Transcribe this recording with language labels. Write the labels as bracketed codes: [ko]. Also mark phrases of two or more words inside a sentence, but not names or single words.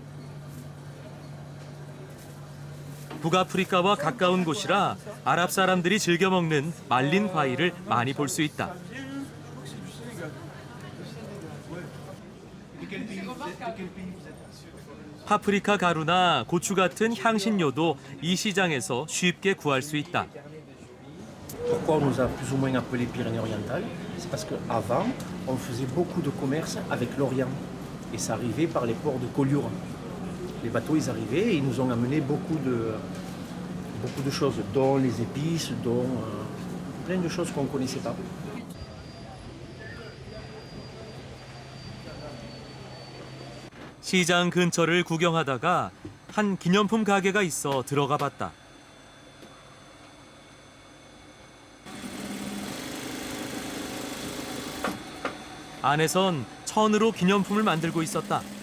[ko] 북아프리카와 가까운 곳이라 아랍 사람들이 즐겨 먹는 말린 과일을 많이 볼 수 있다. 파프리카 가루나 고추 같은 향신료도 이 시장에서 쉽게 구할 수 있다. [fr] Pourquoi on nous a plus ou moins appelé Pyrénées-Orientales? C'est parce qu'avant, on faisait beaucoup de commerce avec l'Orient. Et ça arrivait par les ports de Collioure. Les bateaux, ils arrivaient et ils nous ont amené beaucoup de choses, dont les épices, dont plein de choses qu'on ne connaissait pas. [ko] 시장 근처를 구경하다가 한 기념품 가게가 있어 들어가 봤다. 안에선 천으로 기념품을 만들고 있었다.